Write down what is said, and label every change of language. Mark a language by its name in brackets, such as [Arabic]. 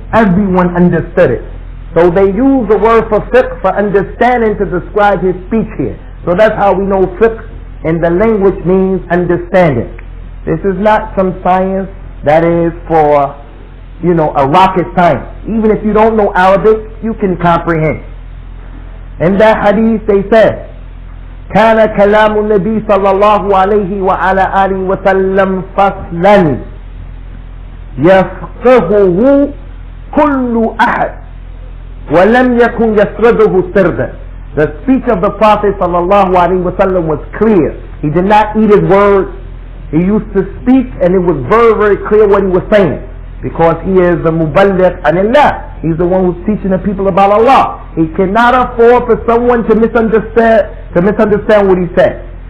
[English] Everyone understood it. So they use the word for fiqh for understanding to describe his speech here. So that's how we know fiqh in the language means understanding. This is not some science that is for, a rocket science. Even if you don't know Arabic, you can comprehend. In that hadith they said, [Arabic] كان كلام النبي صلى الله عليه وعلى آله وسلم فصلا يفقهه كل أحد وَلَمْ يَكُنْ يَسْرَدُهُ سِرْدًا. [English] The speech of the Prophet sallallahu alaihi wasallam was clear. He did not eat his words. He used to speak and it was very, very clear what he was saying, because he is the muballigh anillah. He's the one who's teaching the people about Allah. He cannot afford for someone to misunderstand what he said.